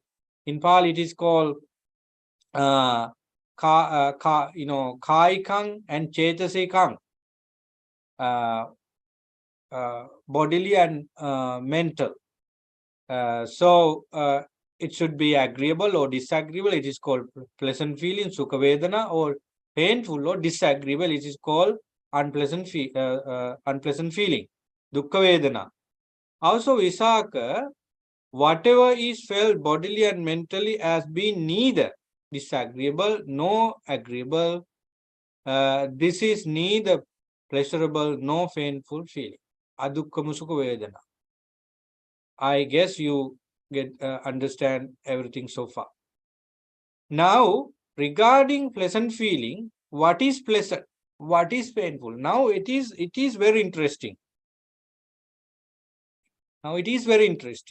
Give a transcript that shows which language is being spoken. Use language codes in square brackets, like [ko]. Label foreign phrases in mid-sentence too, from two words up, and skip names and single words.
[en] In Pali, it is called kaikang and chetasikang, bodily and mental. So it should be agreeable or disagreeable. It is called pleasant feeling, [pi] sukha vedana, [en] or painful or disagreeable. It is called unpleasant feeling, [pi] dukkha vedana. [en] Also, Visakha, whatever is felt bodily and mentally as being neither disagreeable nor agreeable, this is neither pleasurable nor painful feeling. [pi] Adukka musukha vedana. [en] I guess you get understand everything so far. Now, regarding pleasant feeling, what is pleasant? What is painful? Now it is very interesting. Now it is very interesting.